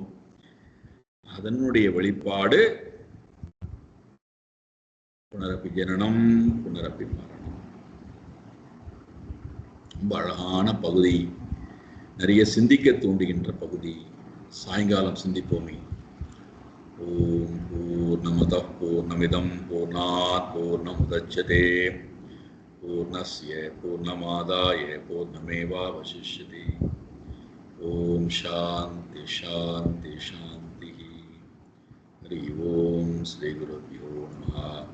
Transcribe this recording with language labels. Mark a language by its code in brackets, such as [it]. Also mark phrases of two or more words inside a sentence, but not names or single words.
[ta] அதனுடைய வெளிப்பாடு [sa] पुनरपि जननं पुनरपि मरणं. [ta] ரொம்ப அழகான பகுதி, நிறைய சிந்திக்க தூண்டுகின்ற பகுதி. சாயங்காலம் சிந்திப்போமே. [sa] ॐ पूर्णमदः पूर्णमिदं पूर्णात् पूर्णमुदच्यते पूर्णस्य पूर्णमादाय पूर्णमेवावशिष्यते. ॐ शान्ति शान्ति शान्ति. हरि ॐ श्री गुरुभ्यो नमः.